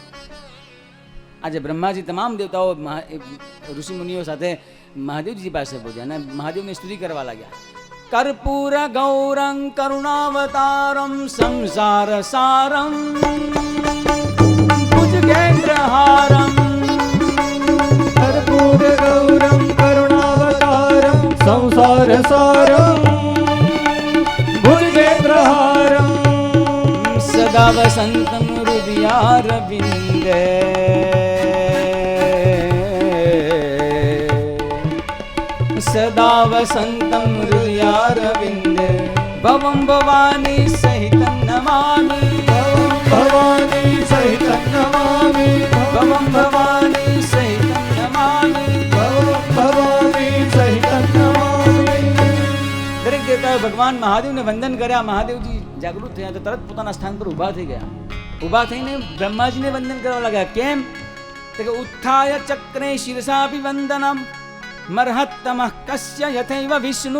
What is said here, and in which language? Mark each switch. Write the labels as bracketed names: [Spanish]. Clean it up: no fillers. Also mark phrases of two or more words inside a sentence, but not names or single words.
[Gujarati] આજે બ્રહ્માજી તમામ દેવતાઓ ઋષિમુનિઓ સાથે મહાદેવજી પાસે પહોંચ્યા અને મહાદેવની સ્તુતિ કરવા લાગ્યા. [Sanskrit] કર્પૂર ગૌરં કરુણાવતારમ સંસાર સારમ ભુજગેન્દ્રહારમ कर्पूर गौरम करुणावतारम संसार सारम भुजगेन्द्रहारम सदा वसन्तं हृदयारविन्दे सदा वसन्तं हृदयारविन्दे भवं भवानी सहितं नमामि भवानी सहितं नमामि भवं भवानी सहितं नमामि भवानी सहितं नमामि. [Gujarati] દરેક દેવતાએ ભગવાન મહાદેવને વંદન કર્યા. મહાદેવજી જાગૃત થયા તો તરત પોતાના સ્થાન પર ઊભા થઈ ગયા. ઊભા થઈને બ્રહ્માજીને વંદન કરવા લાગ્યા. કેમ? તો કે [Sanskrit] ઉત્થાય ચક્રે શિરસાપી વંદનમ મરહત્તમઃ કસ્ય યથૈવ વિષ્ણુ.